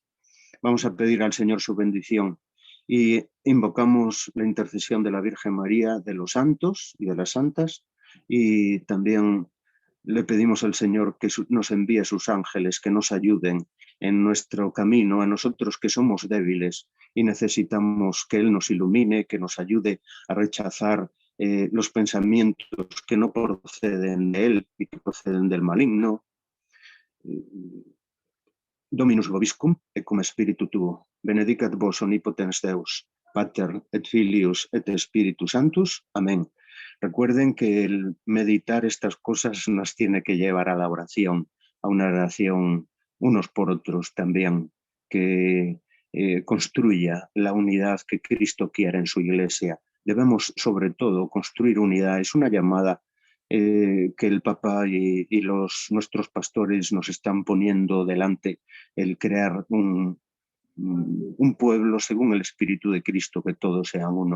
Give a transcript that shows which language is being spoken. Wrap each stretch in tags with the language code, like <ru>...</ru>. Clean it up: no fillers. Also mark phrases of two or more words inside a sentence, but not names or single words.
<es>Vamos a pedir al Señor su bendición y invocamos la intercesión de la Virgen María, de los santos y de las santas, y también le pedimos al Señor que nos envíe sus ángeles, que nos ayuden en nuestro camino, a nosotros que somos débiles y necesitamos que Él nos ilumine, que nos ayude a rechazar los pensamientos que no proceden de Él y que proceden del maligno.</es> <la>Dominus vobiscum, et cum spiritu tuo, benedicat vos omnipotens Deus, Pater et Filius et Spiritus Sanctus.</la> <es>Amén. Recuerden que el meditar estas cosas nos tiene que llevar a la oración, a una oración unos por otros también, que construya la unidad que Cristo quiere en su iglesia. Debemos, sobre todo, construir unidad. Es una llamada que el Papa y nuestros pastores nos están poniendo delante, el crear un pueblo según el Espíritu de Cristo, que todos sean uno.</es>